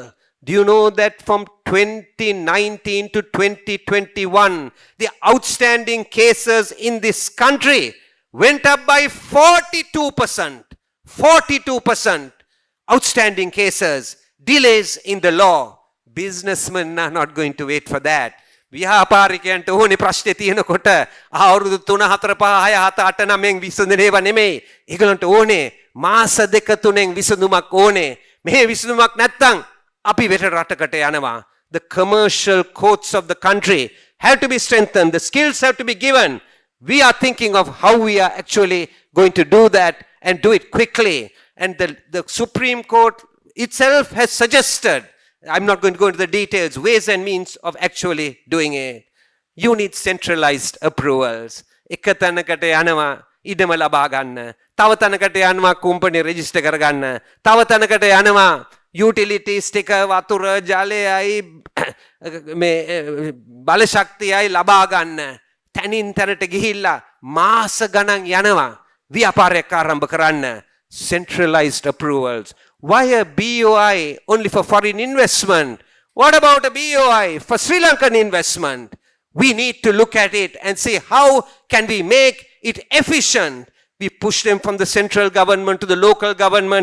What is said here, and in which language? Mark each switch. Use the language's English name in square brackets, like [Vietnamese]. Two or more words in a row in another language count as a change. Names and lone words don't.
[English] Do you know that from 2019 to 2021, the outstanding cases in this country went up by 42%. 42% outstanding cases, delays in the law. Businessmen are not going to wait for that. [Sinhala] ව්‍යාපාරිකයන්ට ඕනේ ප්‍රශ්නේ තියෙනකොට අවුරුදු 3 4 5 6 7 8 9න් විසඳනේව නෙමෙයි. ඒගොල්ලන්ට ඕනේ මාස 2 3න් විසඳුමක් ඕනේ. මේ විසඳුමක් නැත්තම් අපි වෙට රටකට යනවා. [English] The commercial courts of the country have to be strengthened. The skills have to be given. We are thinking of how we are actually going to do that and do it quickly. And the Supreme Court itself has suggested, I'm not going to go into the details, ways and means of actually doing it. You need centralized approvals. [Sinhala] එක තැනකට යනවා ඉඩම ලබා ගන්න. තව තැනකට යනවා [English] company register [Sinhala] කරගන්න. තව තැනකට යනවා යුටිලිටිස් ටික වතුර ජලයයි මේ බල ශක්තියයි ලබා ගන්න. තැනින් තැනට ගිහිල්ලා මාස ගණන් යනවා ව්‍යාපාරයක් ආරම්භ කරන්න. [English] Centralized approvals. Why a BOI only for foreign investment? What about a BOI for Sri Lankan investment? We need to look at it and say how can we make it efficient. We push them from the central government to the local government.